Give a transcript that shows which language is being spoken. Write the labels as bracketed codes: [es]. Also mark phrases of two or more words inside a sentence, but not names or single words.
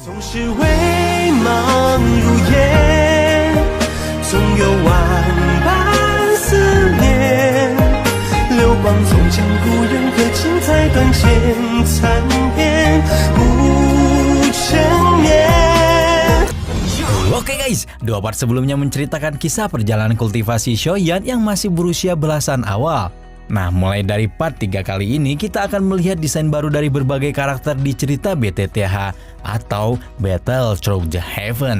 [zh] 是微茫如烟，总有万般思念，流光总将故人和精彩断剑残篇不成眠。 [id] Oke guys, dua part sebelumnya menceritakan kisah perjalanan kultivasi Shoyan yang masih berusia belasan awal. Nah, mulai dari part 3 kali ini kita akan melihat desain baru dari berbagai karakter di cerita BTTH atau Battle Through the Heaven.